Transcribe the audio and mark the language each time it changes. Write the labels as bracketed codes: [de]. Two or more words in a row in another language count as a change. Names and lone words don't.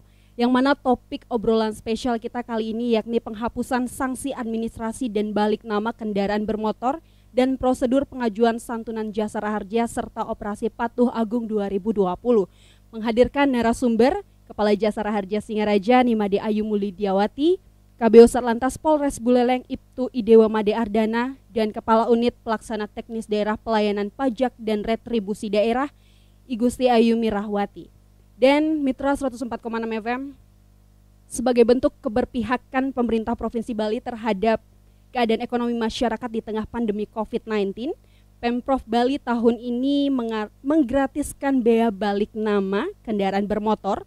[id] Yang mana topik obrolan spesial kita kali ini yakni penghapusan sanksi administrasi dan balik nama kendaraan bermotor dan prosedur pengajuan santunan jasara harja serta operasi patuh agung 2020. Menghadirkan narasumber Kepala Jasara Harja Singaraja Nimade Ayu Mulidiawati, KBO Satlantas Polres Buleleng Ibtu Idewa Made Ardana, dan Kepala Unit Pelaksana Teknis Daerah Pelayanan Pajak dan Retribusi Daerah Igusti Ayu Mirahwati. Dan Mitra 104,6 FM, sebagai bentuk keberpihakan pemerintah Provinsi Bali terhadap keadaan ekonomi masyarakat di tengah pandemi COVID-19, Pemprov Bali tahun ini menggratiskan bea balik nama kendaraan bermotor.